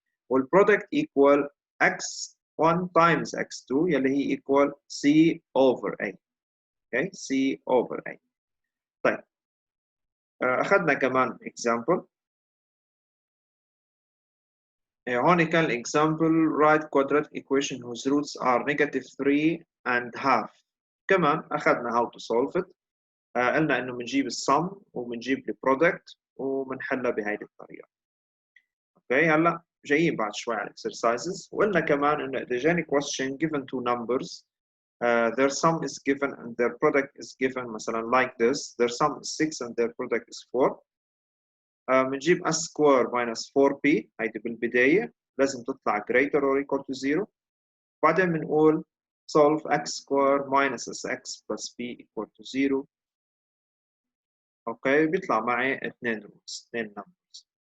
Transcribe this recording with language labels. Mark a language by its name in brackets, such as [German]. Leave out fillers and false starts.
[English] والبرودكت equal x1 times x2 يلي هي equal c over a. Okay, c over a. [Arabic] طيب, أخذنا كمان example. هون كان [English] example write quadratic equation whose roots are -3 and half. [Arabic] كمان أخذنا [English] how to solve it. [Arabic] قلنا إنه بنجيب السم وبنجيب البرودكت وبنحلها بهيدي الطريقة. أوكي, هلا جايين بعد شوي على exercises. وقلنا كمان إنه إذا جاني [English] question given two numbers, their sum is given and their product is given [Arabic] مثلا [English] like this, their sum is 6 and their product is 4. [Arabic] بنجيب [English] s square minus 4b. [Arabic] هيدي بالبداية لازم تطلع [English] greater or equal to 0. [Arabic] بعدين بنقول [English] solve x square minus sx plus b equal to 0. [Arabic] اوكي, بيطلع معي اثنين roots, اثنين numbers.